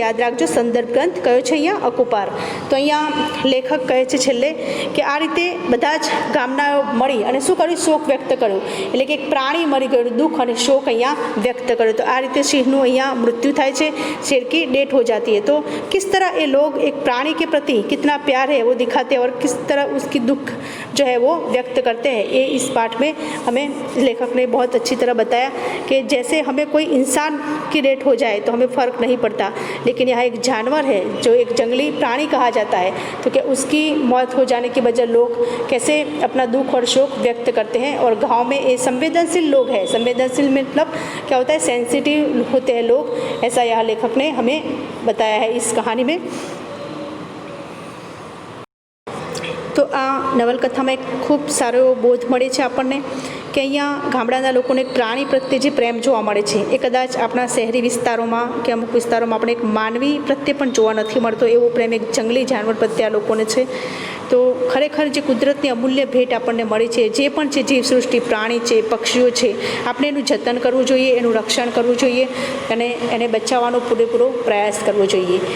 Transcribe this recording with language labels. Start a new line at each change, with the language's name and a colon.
Gujarati: યાદ રાખજો સંદર્ભ ગ્રંથ કયો છે અહીંયા? અકુપાર. તો અહીંયા લેખક કહે છે છેલ્લે કે આ રીતે બધા જ ગામના મળી અને શું કર્યું? શોક વ્યક્ત કર્યું. એટલે કે એક પ્રાણી મરી ગયું, દુઃખ અને શોક અહીંયા વ્યક્ત કર્યો. તો આ રીતે સિંહનું અહીંયા મૃત્યુ થાય છે,
Hindi: शेर की डेथ हो जाती है. तो किस तरह ये लोग एक प्राणी के प्रति कितना प्यार है वो दिखाते हैं और किस तरह उसकी दुख जो है वो व्यक्त करते हैं, ये इस पाठ में हमें लेखक ने बहुत अच्छी तरह बताया कि जैसे हमें कोई इंसान की डेथ हो जाए तो हमें फ़र्क नहीं पड़ता, लेकिन यहाँ एक जानवर है जो एक जंगली प्राणी कहा जाता है, तो क्या उसकी मौत हो जाने की वजह लोग कैसे अपना दुख और शोक व्यक्त करते हैं. और गाँव में ये संवेदनशील लोग हैं. संवेदनशील मतलब क्या होता है? सेंसिटिव होते हैं लोग, ऐसा यह लेखक ने हमें बताया है इस कहानी में.
Gujarati: તો આ નવલકથામાં એક ખૂબ સારો એવો બોધ મળે છે આપણને કે અહીંયા ગામડાના લોકોને પ્રાણી પ્રત્યે જે પ્રેમ જોવા મળે છે એ કદાચ આપણા શહેરી વિસ્તારોમાં કે અમુક વિસ્તારોમાં આપણે એક માનવી પ્રત્યે પણ જોવા નથી મળતો. એવો પ્રેમ એક જંગલી જાનવર પ્રત્યે આ લોકોને છે. તો ખરેખર જે કુદરતની અમૂલ્ય ભેટ આપણને મળી છે, જે પણ છે જીવસૃષ્ટિ, પ્રાણી છે, પક્ષીઓ છે, આપણે એનું જતન કરવું જોઈએ, એનું રક્ષણ કરવું જોઈએ અને એને બચાવવાનો પૂરેપૂરો પ્રયાસ કરવો જોઈએ.